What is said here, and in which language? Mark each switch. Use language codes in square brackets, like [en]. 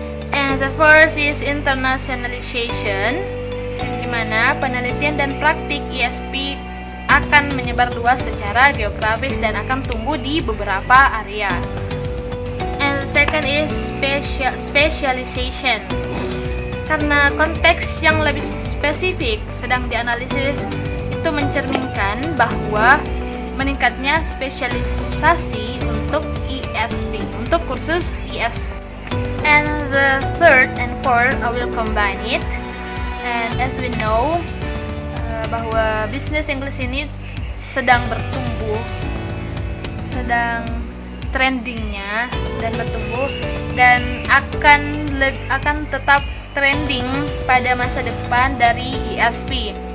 [en] And the first is internationalization, [id] di mana penelitian dan praktik ESP akan menyebar luas secara geografis dan akan tumbuh di beberapa area. [en] And the second is specialization. [id] Karena konteks yang lebih spesifik sedang dianalisis, itu mencerminkan bahwa meningkatnya spesialisasi untuk ESP, untuk kursus ESP. [en] And the third and fourth, I will combine it. And as we know, [id] bahwa business English ini sedang bertumbuh, sedang trendingnya dan bertumbuh, dan akan tetap trending pada masa depan dari ESP.